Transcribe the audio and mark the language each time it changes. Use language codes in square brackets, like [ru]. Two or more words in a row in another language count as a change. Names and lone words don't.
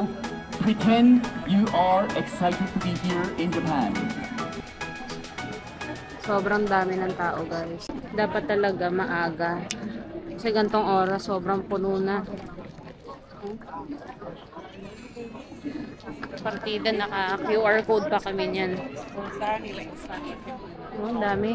[en] Pretend you are excited to be here in Japan. [tl] Sobrang dami ng tao, guys. Dapat talaga maaga. Kasi gantong oras, sobrang puno na. Partida, naka-QR code pa kami niyan. Oh, ang dami.